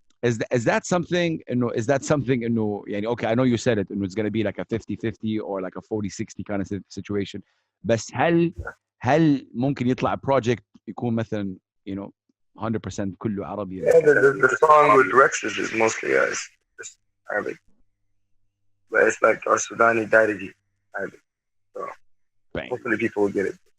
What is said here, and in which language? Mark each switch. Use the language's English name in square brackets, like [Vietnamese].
[English] Is that something [Arabic] إنه يعني [English] okay, I know you said it [Arabic] إنه [English] it's going to be like a 50-50 or like a 40-60 kind of situation. [Arabic] بس هل ممكن يطلع project يكون مثلا 100% كله عربي? [English] Yeah, the song with Rex is mostly it's Arabic, but it's like our Sudani Dariji Arabic. So hopefully people will get it.